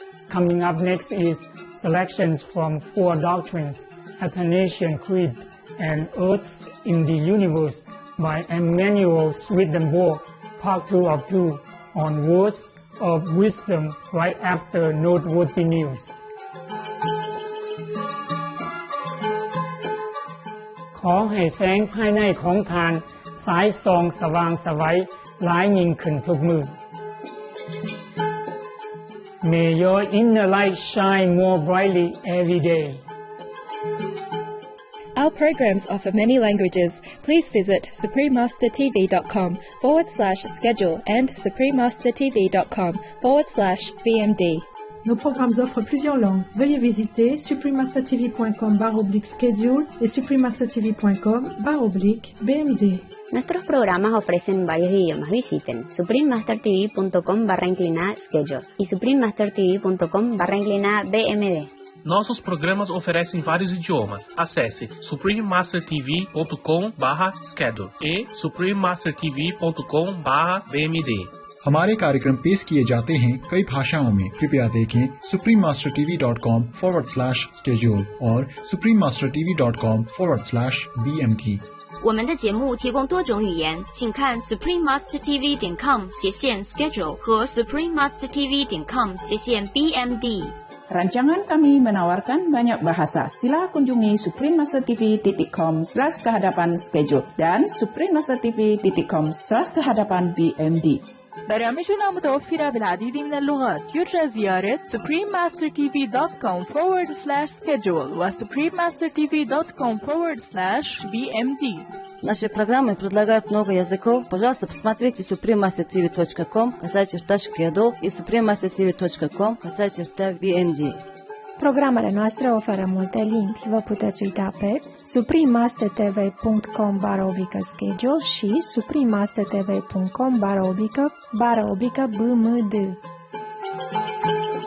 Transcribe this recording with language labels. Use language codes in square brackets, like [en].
[en] Coming up next is selections from Four Doctrines, Athanasian Creed, and Earths in the Universe by Emmanuel Swedenborg, Part 2 of 2 on Words of Wisdom right after Noteworthy News. [th] ขอให้แสงภายในของทานสายส่องสว่างไสวหลายยิ่งขึ้นทุกมื้อ [en] May your inner light shine more brightly every day. Our programs offer many languages. Please visit suprememastertv.com/schedule and suprememastertv.com/BMD. [fr] Nos programmes offrent plusieurs langues. Veuillez visiter suprememastertv.com/schedule et suprememastertv.com/BMD. [es] Nuestros programas ofrecen varios idiomas. Visiten suprememastertv.com/schedule y suprememastertv.com/BMD. [pt] Nossos programas oferecem vários idiomas. Acesse suprememastertv.com/schedule e suprememastertv.com/BMD. [hi] हमारे कार्यक्रम पेश किए जाते हैं कई भाषाओं में। कृपया देखें suprememastertv.com/schedule और suprememastertv.com/BMD。 [zh] 我们的节目提供多种语言，请看 suprememastertv.com/schedule 和 suprememastertv.com/BMD。 [ms] Rancangan kami menawarkan banyak bahasa. Sila kunjungi suprememastertv.com/kehadapan-schedule dan suprememastertv.com/kehadapan-BMD. [ar] برامجنا متوفرة بالعديد من اللغات. يرجى زيارة suprememastertv.com/schedule و suprememastertv.com/BMD. [ru] Наши программы предлагают много языков. Пожалуйста, посмотрите suprememastertv.com/schedule и suprememastertv.com/BMD. [ro] Programele noastre oferă multe limbi. Vă puteți uita pe suprememastertv.com/schedule și suprememastertv.com/BMD.